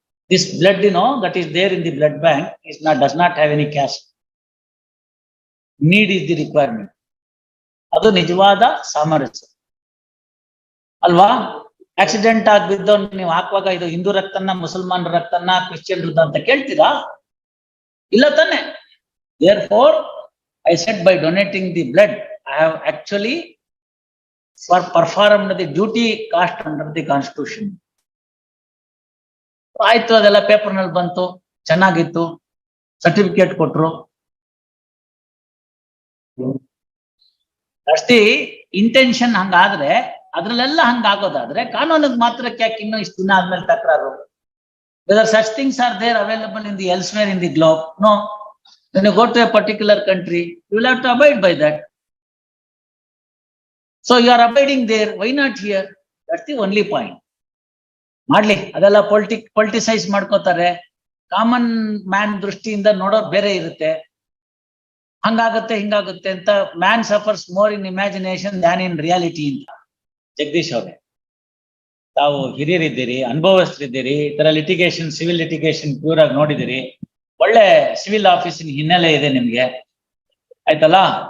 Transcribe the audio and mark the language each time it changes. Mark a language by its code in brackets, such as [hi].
[en] This blood that is there in the blood bank does not have any caste. Need is the requirement. [kn] ಅದು ನಿಜವಾದ ಸಾಮರಸ್ಯ. ಅಲ್ವಾ? Accident ಆಗಿ ಬಿದ್ದವ್ ನೀವು ಹಾಕುವಾಗ ಇದು ಹಿಂದೂ ರಕ್ತನ, ಮುಸಲ್ಮಾನ್ ರಕ್ತನ, ಕ್ರಿಶ್ಚಿಯನ್ ರಕ್ತ ಅಂತ ಕೇಳ್ತೀರಾ? ಇಲ್ಲ ತಾನೆ. [en] Therefore, I said by donating the blood, I have actually performed the duty cast under the constitution. [kn] ಆಯ್ತು, ಅದೆಲ್ಲ ಪೇಪರ್ ನಲ್ಲಿ ಬಂತು, ಚೆನ್ನಾಗಿತ್ತು, ಸರ್ಟಿಫಿಕೇಟ್ ಕೊಟ್ರು. ಅಷ್ಟೇ ಇಂಟೆನ್ಷನ್ ಹಂಗಾದ್ರೆ, ಅದ್ರಲ್ಲೆಲ್ಲ ಹಂಗಾಗೋದಾದ್ರೆ ಕಾನೂನಿಗೆ ಮಾತ್ರಕ್ಕೆ ಯಾಕೆ ಇನ್ನು ಇಷ್ಟು ದಿನ ಆದ್ಮೇಲೆ ತಕರಾರು? [en] Whether such things are there available in the elsewhere in the globe? No. When you go to a particular country, you will have to abide by that. So you are abiding there, why not here? That's the only point. [kn] ಮಾಡ್ಲಿ, ಅದೆಲ್ಲ politicise ಮಾಡ್ಕೋತಾರೆ. Common man ದೃಷ್ಟಿಯಿಂದ ನೋಡೋದು ಬೇರೆ ಇರುತ್ತೆ. ಹಂಗಾಗುತ್ತೆ ಹಿಂಗಾಗುತ್ತೆ ಅಂತ. [en] man suffers more in imagination than in reality [kn] ಅಂತ. ಜಗದೀಶ್ ಅವರೇ, ತಾವು ಹಿರಿಯರಿದ್ದೀರಿ, ಅನುಭವಸ್ಥರಿದ್ದೀರಿ, ಈ ತರ ಲಿಟಿಗೇಷನ್, ಸಿವಿಲ್ ಲಿಟಿಗೇಷನ್ ಪ್ಯೂರ್ ಆಗಿ ನೋಡಿದಿರಿ, ಒಳ್ಳೆ ಸಿವಿಲ್ ಆಫೀಸಿನ ಹಿನ್ನೆಲೆ ಇದೆ ನಿಮ್ಗೆ, ಆಯ್ತಲ್ಲ?